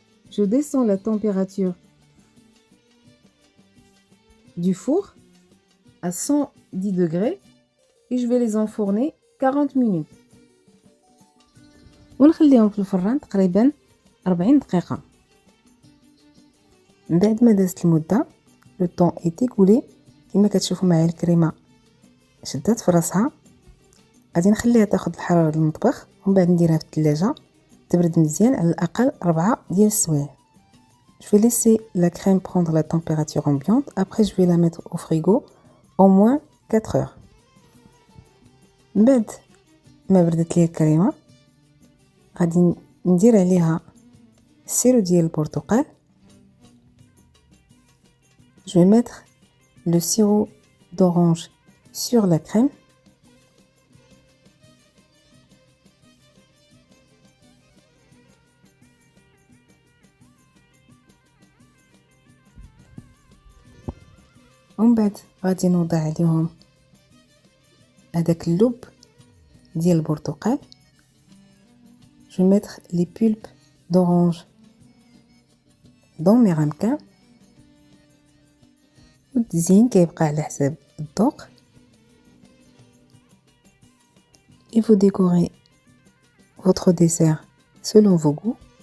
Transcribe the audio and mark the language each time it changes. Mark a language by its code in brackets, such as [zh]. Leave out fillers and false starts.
[fr] Je descends la température du four à 110 degrés et je vais les enfourner 40 minutes. [ar] ونخليهم في الفران تقريبا 40 دقيقة. من بعد ما دازت المدة [fr] لو طون ايتي كولي [ar] كما كتشوفوا معايا الكريمه شدات في راسها. غادي نخليها تاخذ الحراره ديال المطبخ ومن بعد نديرها في الثلاجه تبرد مزيان على الاقل 4 ديال السوايع. [fr] Je vais laisser la crème prendre la température ambiante. Après je vais la mettre au frigo au moins 4 heures. [ar] من بعد ما بردت لي الكريمه غادي ندير عليها السيرو ديال البرتقال. [fr] Je vais mettre le sirop d'orange sur la crème. [ar] ومن بعد غادي نوضع عليهم هذاك اللب ديال البرتقال. [fr] Je vais mettre les pulpes d'orange dans mes ramequins. [ar] والتزيين كيبقى على حساب الذوق. [fr] Et vous décorez votre dessert selon vos goûts.